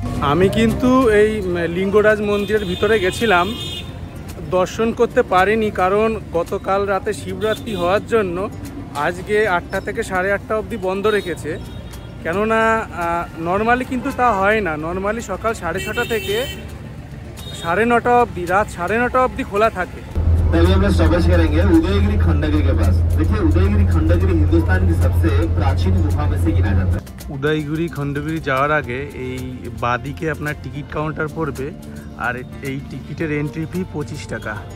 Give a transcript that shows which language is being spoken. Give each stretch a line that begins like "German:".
Bangla: আমি কিন্তু এই লিঙ্গরাজ মন্দিরের ভিতরে গেছিলাম, দর্শন করতে পারিনি, কারণ গতকাল রাতে শিবরাত্রি হওয়ার জন্য আজকে 8টা থেকে 8:30 অবধি বন্ধ রেখেছে। কেননা নর্মালি কিন্তু তা হয় না। নর্মালি সকাল 6:30 থেকে 9:30 অবধি, রাত 9:30 অবধি খোলা থাকে।
Hindi: अभी हम लोग स्टॉपेज करेंगे उदयगिरी खंडगिरी के पास। देखिए उदयगिरी खंडगिरी हिंदुस्तान की सबसे प्राचीन गुफा में से गिना जाता है।
Bangla: উদয়গিরি খণ্ডগিরি যাওয়ার আগে এই বাদিকে আপনার টিকিট কাউন্টার পড়বে, আর এই টিকিটের এন্ট্রি ফি 25 টাকা।